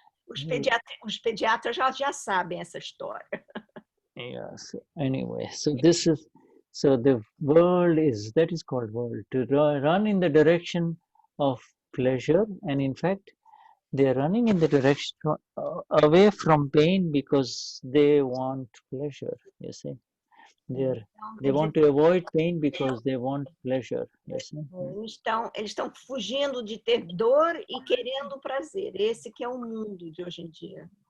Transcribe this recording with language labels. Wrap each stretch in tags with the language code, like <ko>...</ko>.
<pt>Os pediatras já sabem essa história.</pt> <en>Yes. Anyway, so the world that is called world, to run in the direction of pleasure, and in fact, they are running in the direction away from pain because they want pleasure. You see. They want to avoid pain because they want pleasure. Yes.</en> <pt>Eles estão fugindo de ter dor e querendo prazer. Esse que é o mundo de hoje em dia.</pt>